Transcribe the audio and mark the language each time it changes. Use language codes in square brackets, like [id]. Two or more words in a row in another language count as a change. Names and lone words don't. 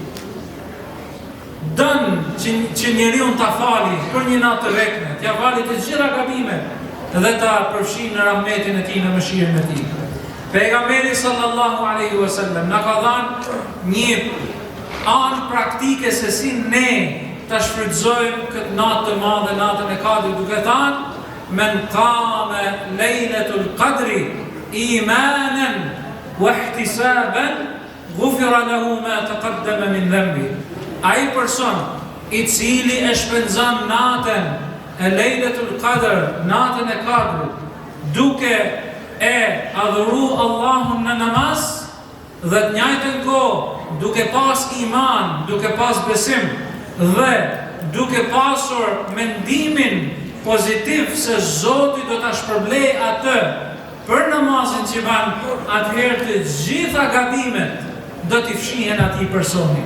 [sq] Dënë që njeriu ta fali për një natë të vetme, t'ja fali të gjitha gabimet dhe ta përfshin në rahmetin e tij, në mëshirën e tij. Pejgamberi [ar] صلى الله عليه وسلم [sq] na ka dhënë një anë praktike se si ne ta shfrytëzojmë këtë natë të madhe, natën e Kadrit, duke thënë [ar] من قام ليلة القدر إيمانا واحتسابا غفر له ما تقدم من ذنبه. [sq] Ai person i cili e shpenzon natën e Lejletul Qadr, natën e Kadrit, duke e adhuru Allahun në namaz dhe të njëjtën kohë duke pas iman, duke pas besim dhe duke pasur mendimin pozitiv se Zoti do ta shpërblej atë për namazin që ban, atëherë të gjitha gabimet do t'i fshihen atij personi.